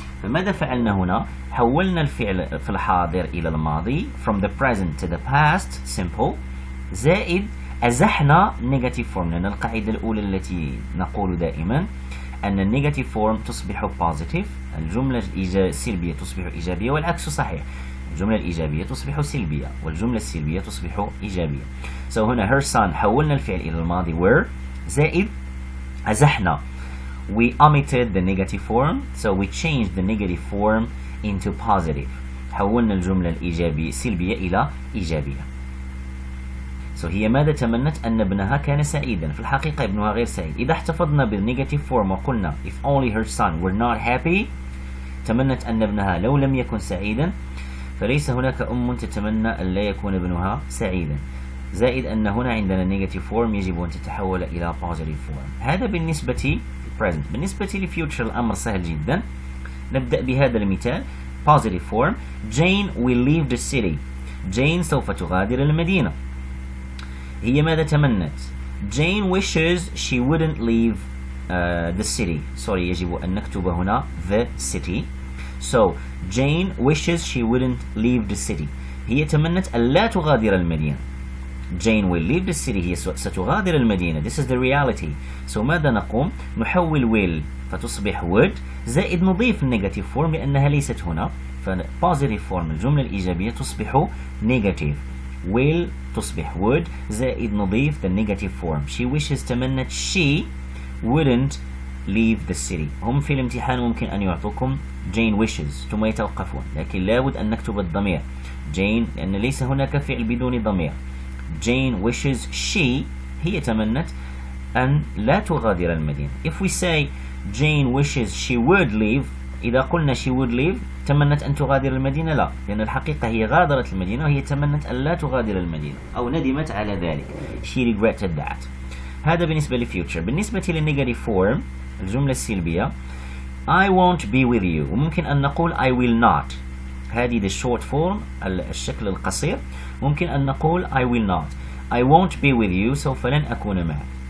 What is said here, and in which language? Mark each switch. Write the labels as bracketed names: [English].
[Arabic] فماذا فعلنا هنا؟ حولنا الفعل في الحاضر إلى الماضي [English] from the present to the past simple، [Arabic] زائد أزحنا [English] negative form، [Arabic] لأن القاعدة الأولى التي نقول دائما أن النيجاتيف فورم تصبح positive، الجملة السلبية تصبح إيجابية والعكس صحيح، الجملة الإيجابية تصبح سلبية والجملة السلبية تصبح إيجابية. [English] so هنا her son [Arabic] حولنا الفعل إلى الماضي [English] were، [Arabic] زائد أزحنا [English] we omitted the negative form so we changed the negative form into positive، [Arabic] حولنا الجملة الإيجابية سلبية إلى إيجابية. so هي ماذا تمنت؟ أن ابنها كان سعيدا، في الحقيقة ابنها غير سعيد. إذا احتفظنا بالنيجاتيف فورم وقلنا [English] if only her son were not happy، [Arabic] تمنت أن ابنها لو لم يكن سعيدا، فليس هناك أم تتمنى أن لا يكون ابنها سعيدا. زائد أن هنا عندنا نيجاتيف فورم يجب أن تتحول إلى positive form. هذا بالنسبة present. بالنسبة لfuture الأمر سهل جدا. نبدأ بهذا المثال positive form. [English] Jane will leave the city. [Arabic] Jane سوف تغادر المدينة. هي ماذا تمنت؟ [English] Jane wishes she wouldn't leave the city. sorry [Arabic] يجب أن نكتب هنا [English] the city. so Jane wishes she wouldn't leave the city. [Arabic] هي تمنت أن لا تغادر المدينة. [English] Jane will leave the city. [Arabic] هي ستغادر المدينة. [English] This is the reality. [Arabic] So ماذا نقوم؟ نحول will فتصبح would زائد نضيف النيجاتيف فورم لأنها ليست هنا، فبوزيتيف فورم الجملة الإيجابية تصبح negative. [English] will تصبح would [Arabic] زائد نضيف [English] the negative form. She wishes تمنت she wouldn't leave the city. [Arabic] هم في الامتحان ممكن أن يعطوكم Jane wishes ثم يتوقفون، لكن لابد أن نكتب الضمير Jane لأن ليس هناك فعل بدون ضمير. [English] Jane wishes she [Arabic] هي تمنت أن لا تغادر المدينة. [English] If we say Jane wishes she would leave، [Arabic] إذا قلنا [English] she would leave [Arabic] تمنت أن تغادر المدينة؟ لا، لأن الحقيقة هي غادرت المدينة وهي تمنت أن لا تغادر المدينة أو ندمت على ذلك. [English] She regretted that. [Arabic] هذا بالنسبة للفيوتشر. بالنسبة للنيجاتيف فورم الجملة السلبية [English] I won't be with you، [Arabic] وممكن أن نقول [English] I will not. [Arabic] هذه [English] the short form [Arabic] الشكل القصير. ممكن أن نقول [English] I will not. I won't be with you، [Arabic] سوف لن أكون معك.